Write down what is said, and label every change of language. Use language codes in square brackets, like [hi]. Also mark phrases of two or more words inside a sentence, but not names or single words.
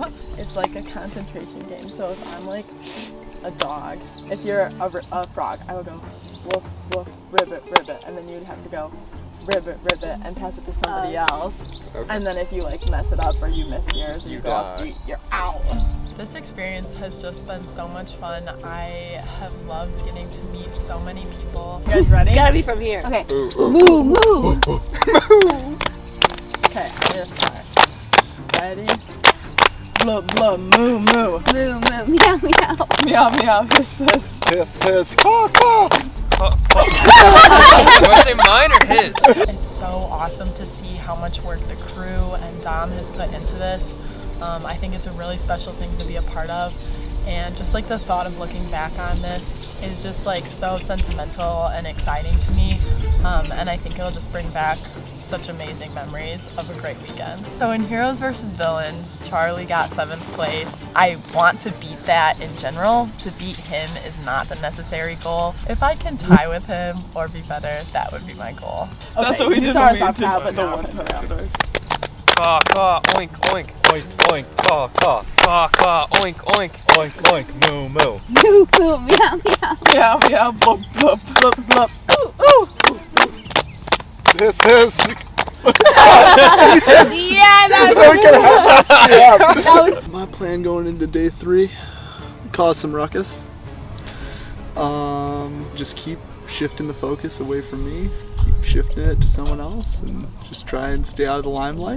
[en] It's like a concentration game. So if I'm like a dog, if you're a frog, I would go woof, woof, ribbit, ribbit, and then you'd have to go ribbit, ribbit, and pass it to somebody else. Okay. And then if you like mess it up or you miss yours, or you go off die. beat, you're out. This experience has just been so much fun. I have loved getting to meet so many people. You guys ready? It's gotta be from here. Okay. Moo, moo. Okay, I'm gonna start. Ready? Blub, blub, moo, moo. Moo, moo, meow, meow. Meow, meow, hiss, hiss. Hiss, hiss, caw, caw. Do I say mine or his? It's so awesome to see how much work the crew and Dom has put into this. I think it's a really special thing to be a part of, and just like the thought of looking back on this is just like so sentimental and exciting to me, and I think it'll just bring back such amazing memories of a great weekend. So in Heroes vs. Villains, Charlie got 7th place. I want to beat that in general. To beat him is not the necessary goal. If I can tie with him or be better, that would be my goal. That's what we did when we did the one time after. Caw, caw, oink, oink. Oink, oink, caw, caw. Caw, caw, oink, oink. Oink, oink, moo, moo. Moo, moo, meow, meow. Meow, meow, blub, blub, blub, blub. Ooh, ooh. Hiss, hiss. Yeah, that was My plan going into day 3, cause some ruckus. Just keep shifting the focus away from me, keep shifting it to someone else, and just try and stay out of the limelight.